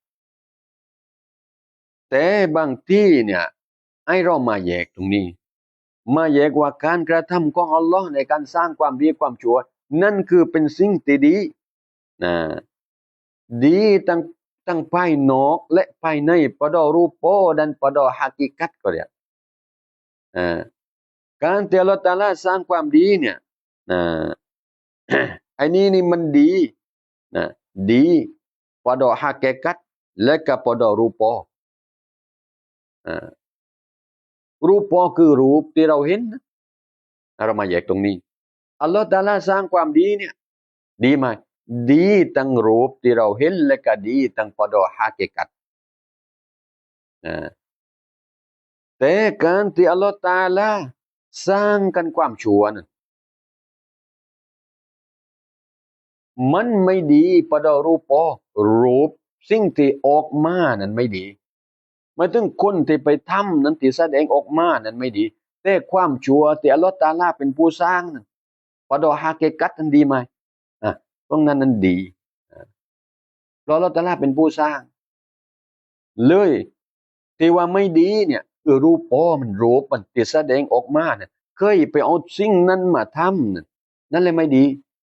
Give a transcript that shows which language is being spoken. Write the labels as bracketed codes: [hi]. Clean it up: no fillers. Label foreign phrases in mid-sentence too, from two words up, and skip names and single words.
[th] แต่บางที่เนี่ยให้เรามาแยกตรงนี้มาแยกว่าการกระทำของอัลลอฮ์ในการสร้างความดีความชั่วนั่นคือเป็นสิ่งที่ดีนะดีทั้งภายนอกและภายใน [ms] pada rupa dan pada hakikat [th] ก็เรียก การที่อัลลอฮ์ตะอาลาสร้างความดีเนี่ยนะไอ้นี่มันดีนะดี [ms] pada hakikat [th] และก็ [ms] pada rupa [th] รูปคือรูปที่เราเห็นเรามาแยกตรงนี้อัลลอฮฺตะอาลาสร้างความดีเนี่ยดีไหมดีทั้งรูปที่เราเห็นและก็ดีทั้ง [ms] pada hakikat [th] แต่การที่อัลลอฮฺตะอาลาสร้างกันความชั่วนั้นมันไม่ดีpadaรูปสิ่งที่อ อกมานั้นไม่ดีหมายถึงคนที่ไปทำนั้นที่แสดงออกมานั้นไม่ดีแต่ความชั่วที่อัลลอฮฺตะอาลาเป็นผู้สร้างนั้น [ms] pada hakikat [th] นั้นดีไหมตรงนั้นดีเพราะอัลลอฮฺตะอาลาเป็นผู้สร้างเลยที่ว่าไม่ดีเนี่ยรูปมันที่แสดงออกมาเนี่ยเคยไปเอาสิ่งนั้นมาทำนั่นเลยไม่ดี